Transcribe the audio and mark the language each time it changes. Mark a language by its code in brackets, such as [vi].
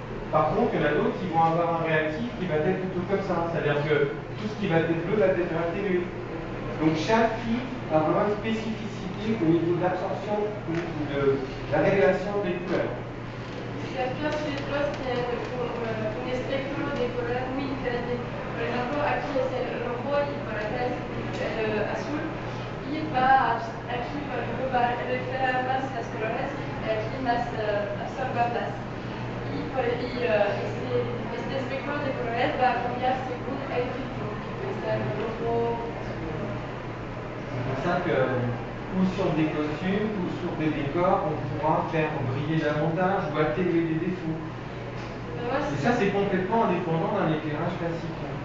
[fr] Par contre, il y en a d'autres qui vont avoir un réactif qui va être plutôt comme ça. C'est-à-dire que tout ce qui va être bleu va être atténué. Donc chaque filtre a vraiment une spécificité au niveau de l'absorption ou de la révélation des couleurs. [es] Ciertos filtros tienen un espectro de color muy diferente. Por ejemplo, aquí es el rojo y por acá es el azul. Y aquí, por ejemplo, va a reflejar más las colores y aquí más absorberlas. Este espectro de colores va a cambiar según el filtro, que puede ser rojo. [fr] C'est pour ça que, ou sur des costumes, ou sur des décors, on pourra faire briller davantage ou atténuer des défauts. Et ça, c'est complètement indépendant d'un éclairage classique.